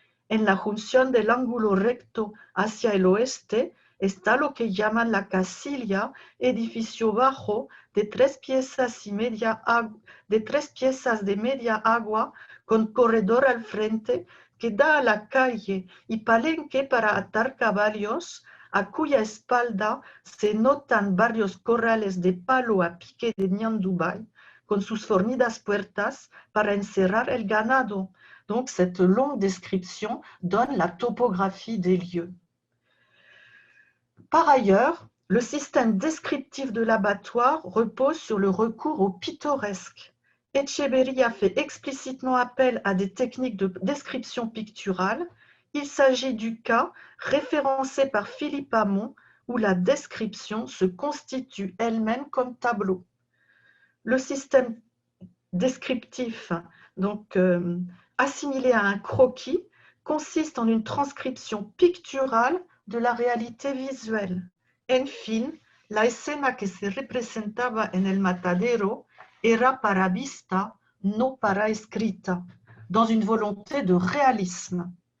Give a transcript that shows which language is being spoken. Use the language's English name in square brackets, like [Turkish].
[Spanish] En la junción del ángulo recto hacia el oeste está lo que llaman la casilla, edificio bajo de 3 piezas de media agua con corredor al frente que da a la calle y palenque para atar caballos, a cuya espalda se notan varios corrales de palo a pique de ñandubay con sus fornidas puertas para encerrar el ganado. [French] Donc, cette longue description donne la topographie des lieux. Par ailleurs, le système descriptif de l'abattoir repose sur le recours au pittoresque. Echeverría fait explicitement appel à des techniques de description picturale. Il s'agit du cas référencé par Philippe Hamon où la description se constitue elle-même comme tableau. Le système descriptif, donc assimilé à un croquis, consiste en une transcription picturale de la réalité visuelle. [Spanish] En fin, la escena que se representaba en el matadero era para vista, no para escrita, [French] dans une volonté de réalisme.